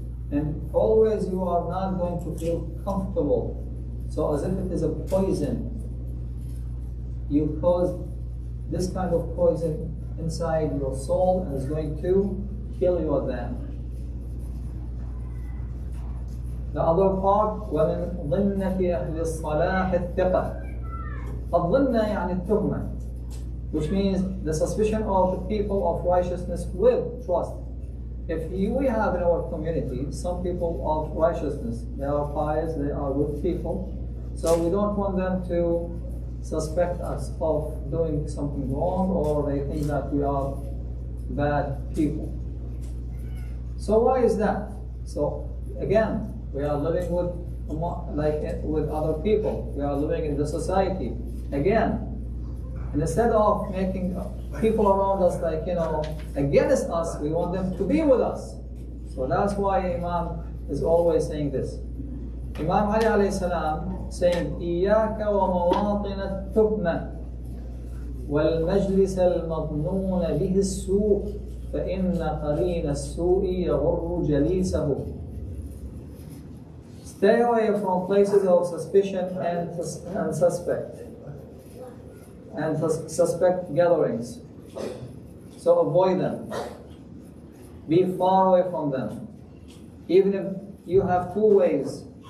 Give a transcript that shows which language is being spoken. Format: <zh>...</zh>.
<en>And always you are not going to feel comfortable. So as if it is a poison. You cause this kind of poison inside your soul and is going to kill you at the end. The other part,</en> <ar>وَمِنْ ضِمْنَةِ أَهْلِ الصَّلَاحِ الثِّقَةِ. الظِّنَّ يعني التهمة,</ar> <en>which means the suspicion of the people of righteousness with trust. If we have in our community some people of righteousness, they are pious, they are good people, so we don't want them to suspect us of doing something wrong, or they think that we are bad people. So why is that? So again, we are living with other people. We are living in the society. Again, and instead of making people around us against us, we want them to be with us. So that's why Imam is always saying this. Imam Ali alayhi salam saying,</en> <ar>إِيَّاكَ وَمَوَاطِنَ التُّهْمَةِ وَالْمَجْلِسَ الْمَظْنُونَ بِهِ السُّوءِ فَإِنَّ قَرِينَ السُّوءِ يَغُرُّ جَلِيسَهُ.</ar> <en>Stay away from places of suspicion and suspect gatherings. So avoid them. Be far away from them. Even if you have two ways.</en>